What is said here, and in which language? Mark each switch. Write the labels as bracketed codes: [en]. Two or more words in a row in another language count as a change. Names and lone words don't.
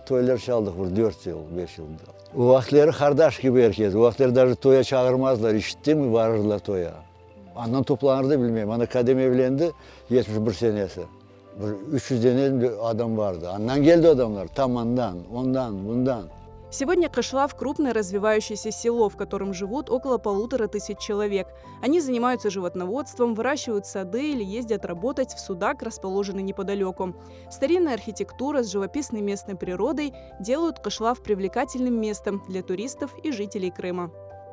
[crh] Toylar çaldık bir 4 yıl, 5 yılda. O vakitleri kardeş gibi herkes. O vakitleri даже toya çağırmazlar. İşitti mi varırlar toya. Andan toplanırdı bilmeyeyim. Ana kadem evlendi 71 senesi. 300 tane adam vardı. Andan geldi adamlar. Tam ondan, bundan. [ru] Сегодня Кышлав – крупное развивающееся село, в котором живут около 1500 человек. Они занимаются животноводством, выращивают сады или ездят работать в Судак, расположенный неподалеку. Старинная архитектура с живописной местной природой делают Кышлав привлекательным местом для туристов и жителей Крыма.